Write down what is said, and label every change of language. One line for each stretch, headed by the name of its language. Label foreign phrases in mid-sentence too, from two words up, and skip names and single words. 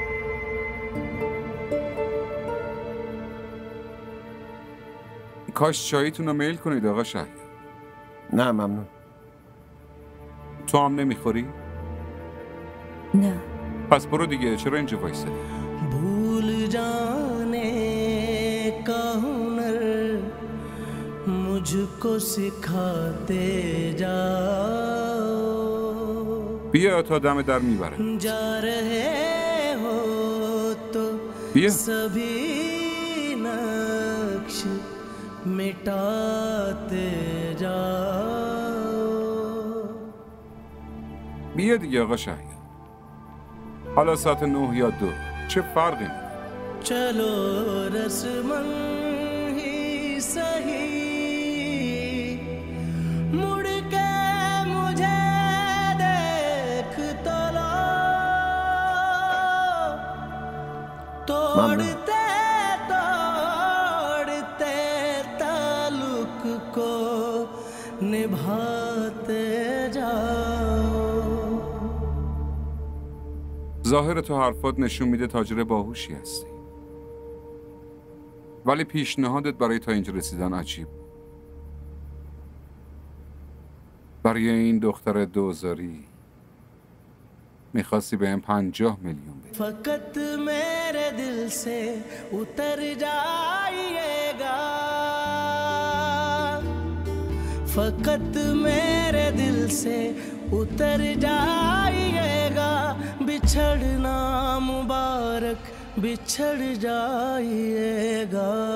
Persian: کاش چاییتون رو میل کنید آقا شهیار. نه ممنون. تو هم نمیخوری؟ نه. پس برو دیگه، چرا اینجا وایسادی؟
Hindi: भूल जाने का हुनर मुझको सिखाते जाओ.
Persian: بیا تا دم در میبره.
Hindi: जा रहे हो तो
Persian: بیا.
Hindi: सभी नक्श मिटाते जाओ.
Persian: بیا دیگه آقا شهیار. حالا ساعت 9 یا 2 چه فرقی میکنه؟
Hindi: चलो रस्मन ही सही मुड़ के मुझे देख तो लो. तोड़ते तोड़ते ताल्लुक को निभाते जाओ.
Persian: ظاهر تو حرفات نشون میده تاجر باهوشی هستی، ولی پیشنهادت برای تا اینجا رسیدن عجیب. برای این دختر دوزاری میخواستی بهم 50 میلیون بدی.
Hindi: फकत मेरे दिल से उतर जाइएगा. फकत मेरे दिल से उतर जाइएगा. बिछड़ना मुबारक बिछड़ जाइएगा.